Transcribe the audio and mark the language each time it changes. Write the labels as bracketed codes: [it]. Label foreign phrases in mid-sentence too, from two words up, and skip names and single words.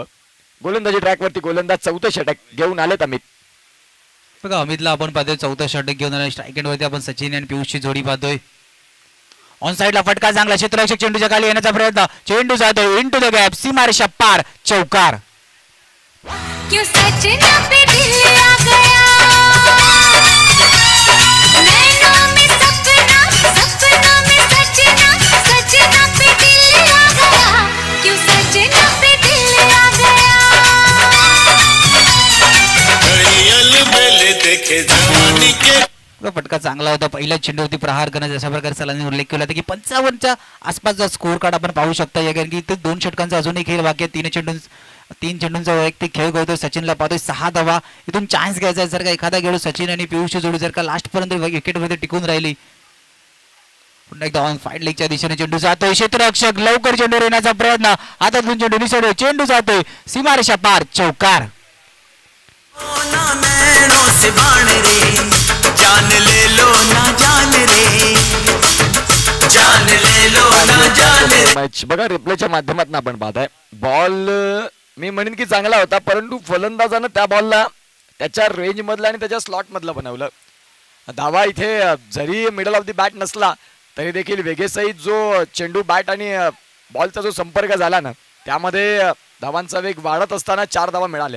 [mr] गोलंदाजी ट्रॅकवरती गोलंदाज 4थं षटक घेऊन आलेत अमित. बघा अमितला आपण पाहतोय 4थं षटक घेऊन आला. स्ट्राईक एंडवरती आपण सचिन आणि पियुषची जोडी पाहतोय. ऑन साईडला फटका चांगला, क्षेत्ररक्षक चेंडूच्या खाली येण्याचा प्रयत्न, चेंडू जातोय [en] into the gap, [mr] सीमारेषा पार, चौकार. [hi] क्यों सजना पे दिल आ गया, नैनों में सपना, सपनों में सजना, सजना पे दिल आ गया, क्यों सजना पे दिल आ गया. देखे जवानी के [mr] फटका चांगला होता. पहिल्या चेंडूवरती प्रहार करण्याचा अशा प्रकारे सलानी उल्लेख केला होता की 55च्या आसपासचा स्कोर कार्ड आपण पाहू शकता. या कारण की इथे 2 षटकांचा अजूनही खेळ बाकी आहे. 3 चेंडूंचा वैयक्तिक खेळ करतोय. सचिनला पाहतोय 6 धावा. इथून चान्स घ्यायचा आहे. जर का एखादा खेळू सचिन आणि पियुषची जोडी जर का लास्ट पर्यंत विकेटमध्ये टिकून राहिली, पुन्हा एकदा ऑन फाईट लेगच्या दिशेने चेंडू जातोय. क्षेत्ररक्षक लवकर चेंडू येण्याचा प्रयत्न, हातातून चेंडू निसरतोय, चेंडू जातोय, सीमारेषा पार, चौकार. [hi] से बाण रे, जान ले लो ना जान रे, जान ले लो ना जान रे. [mr] मॅच बघा रिप्लेच्या माध्यमातून आपण पाहताय. बॉल मी म्हणेन की चांगला होता, परंतु फलंदाजानं त्या बॉलला त्याच्या रेंज मधला आणि त्याच्या स्लॉट मधलं बनवलं. धावा इथे जरी [en] middle of the bat [mr] नसला तरी देखील वेगेसहित जो चेंडू बॅट आणि बॉलचा जो संपर्क झाला ना, त्यामध्ये धावांचा वेग वाढत असताना 4 धावा मिळाल्या.